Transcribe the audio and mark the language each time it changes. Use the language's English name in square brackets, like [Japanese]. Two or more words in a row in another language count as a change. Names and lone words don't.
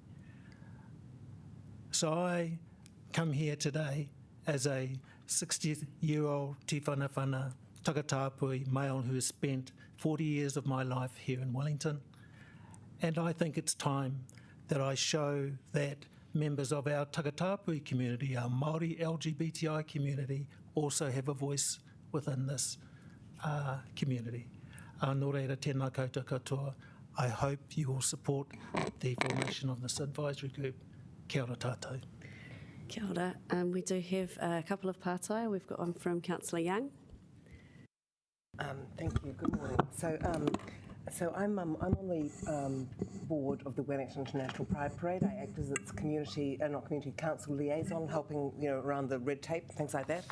[English] So I come here today as a 60-year-old Te Whanawhana Takatapui male who has spent 40 years of my life here in Wellington. And I think it's time that I show that members of our Takatapui community, our Māori LGBTI community, also have a voice within this community. [Māori] Nō reira, tēnā koutou katoa. [English] I hope you will support the formation of this advisory group. [Māori] Kia ora tātou. Kia ora. [English] We do have a couple of pātai. We've got one from Councillor Young. Thank you. Good morning. So So I'm on the board of the Wellington International Pride Parade. I act as its not community council liaison, helping around the red tape, things like that.